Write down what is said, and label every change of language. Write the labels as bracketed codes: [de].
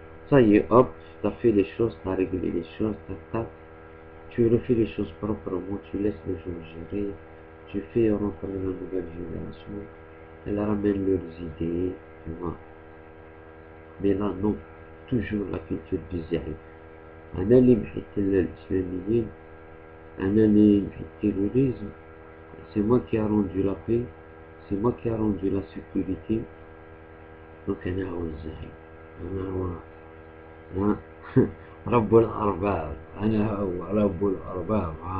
[fr] Ça y est, hop, tu as fait les choses, tu as réglé les choses, tu refais les choses proprement, tu laisses les gens gérer, tu fais rentrer la nouvelle génération, elle ramène leurs idées, tu vois. Mais là, non, toujours la culture du zéro. [ar] أنا اللي محيت الإسلاميين، أنا اللي محيت التيروريزم. [fr] C'est moi qui a rendu la paix, c'est moi qui a rendu la sécurité. Donc [ar] أنا هو الزعيم، أنا هو رب الأرباب، أنا هو رب الأرباب.